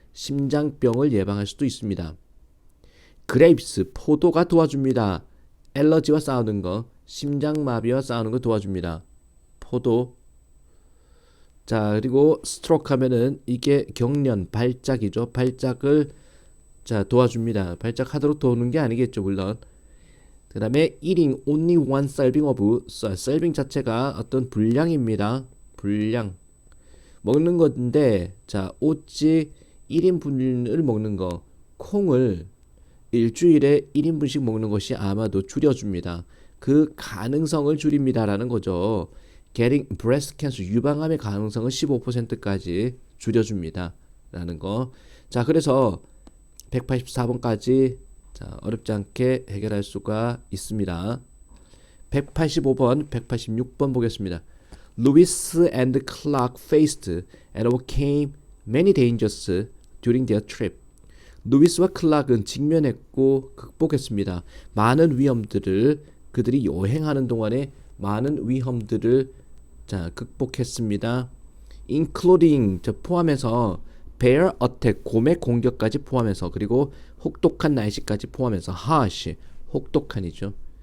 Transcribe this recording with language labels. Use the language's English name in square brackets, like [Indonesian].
[Korean] 심장병을 예방할 수도 있습니다. 그레이프스 포도가 도와줍니다. 엘러지와 싸우는 거, 심장마비와 싸우는 거 도와줍니다. 포도. 자, 그리고 스트로크 하면은 이게 경련, 발작이죠. 발작을 자 도와줍니다. 발작하도록 도우는 게 아니겠죠, 물론. 그 다음에 [English] eating only one serving of serving [Korean] 자체가 어떤 분량입니다. 분량 먹는 건데 자 오직 1인분을 먹는 거 콩을 일주일에 1인분씩 먹는 것이 아마도 줄여줍니다. 그 가능성을 줄입니다라는 거죠. [English] Getting breast cancer [Korean] 유방암의 가능성을 15%까지 줄여줍니다. 라는 거. 자 그래서 184번까지 자, 어렵지 않게 해결할 수가 있습니다. 185번, 186번 보겠습니다. [English] Lewis and Clark faced and overcame many dangers during their trip. [Korean] 루이스와 클락은 직면했고 극복했습니다. 많은 위험들을 그들이 여행하는 동안에 많은 위험들을 자, 극복했습니다. including 포함해서 [English] bear attack [Korean] 곰의 공격까지 포함해서 그리고 혹독한 날씨까지 포함해서 harsh 혹독한이죠.